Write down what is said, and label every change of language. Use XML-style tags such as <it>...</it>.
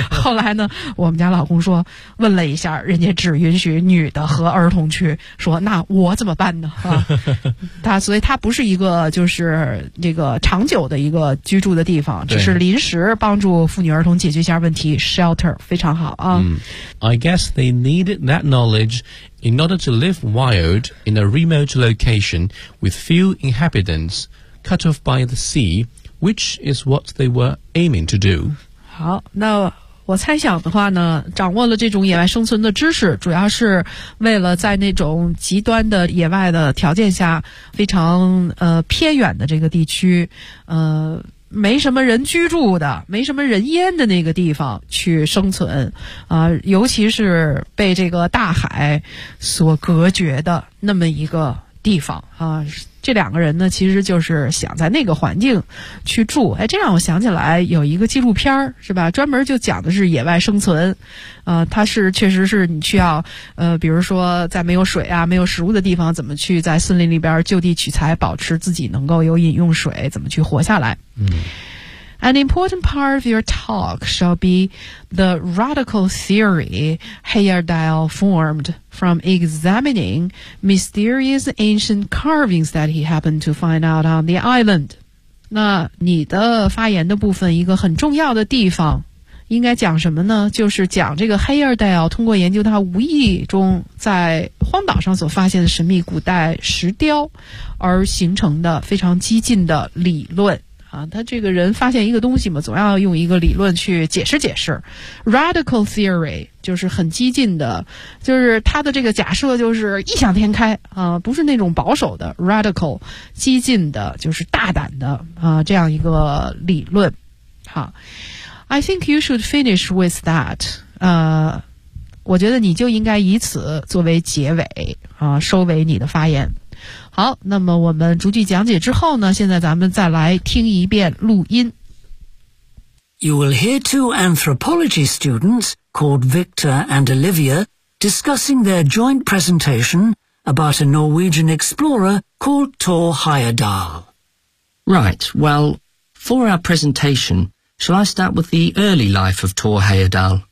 <zh>后来呢，我们家老公说，问了一下，人家只允许女的和儿童去，说那我怎么办呢？他所以他不是一个就是这个长久的一个居住的地方，只是临时帮助妇女儿童解决一下问题， shelter 非常好啊。</zh> <en>I guess they needed that knowledge in order to live wild in a remote location with few inhabitants cut off by the sea, which is what they were aiming to do.</en> <zh>好，那我猜想的话呢，掌握了这种野外生存的知识，主要是为了在那种极端的野外的条件下，非常偏远的这个地区，没什么人居住的，没什么人烟的那个地方去生存尤其是被这个大海所隔绝的那么一个地方这两个人呢其实就是想在那个环境去住。哎，这让我想起来有一个纪录片是吧，专门就讲的是野外生存它是确实是你需要比如说在没有水啊没有食物的地方，怎么去在森林里边就地取材，保持自己能够有饮用水，怎么去活下来。</zh> <en>An important part of your talk shall be the radical theory Heyerdahl formed from examining mysterious ancient carvings that he happened to find out on the island.</en> <zh>那你的发言的部分，一个很重要的地方，应该讲什么呢？就是讲这个 Heyerdahl 通过研究他无意中在荒岛上所发现的神秘古代石雕而形成的非常激进的理论。他这个人发现一个东西嘛，总要用一个理论去解释解释。 Radical theory 就是很激进的，就是他的这个假设就是异想天开不是那种保守的 radical， 激进的就是大胆的这样一个理论。好，</zh> <en>I think you should finish with that，</en> <zh>我觉得你就应该以此作为结尾收尾你的发言。好，那么我们逐句讲解之后呢，现在咱们再来听一遍录音。</zh> <en>You will hear two anthropology students called Victor and Olivia discussing their joint presentation about a Norwegian explorer called Thor Heyerdahl. Right, well, for our presentation, shall I start with the early life of Thor Heyerdahl?</en>